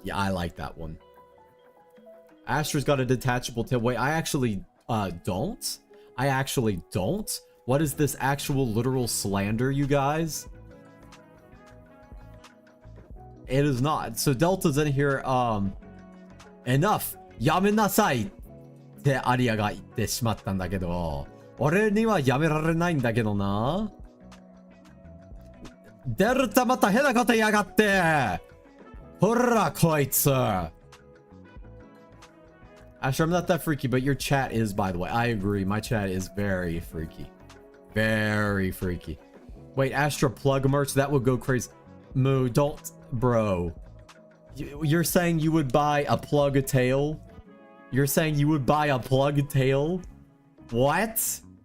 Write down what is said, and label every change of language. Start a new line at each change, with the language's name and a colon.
English: Yeah, I like that one. Astra's got a detachable tail. Wait, I actually don't? I actually don't? What is this actual literal slander, you guys? It is not. So Delta's in here, enough!
Japanese: Yamenasai! ってアリアが言ってしまったんだけど、俺にはやめられないんだけどな。デルタまた変なこと言いやがって。ほらこいつ。
English: Astra, I'm not that freaky, but your chat is, by the way. I agree. My chat is very freaky. Very freaky. Wait, Astra plug merch? That would go crazy. Moo, don't... Bro. You're saying you would buy a plug tail? You're saying you would buy a plug tail? What?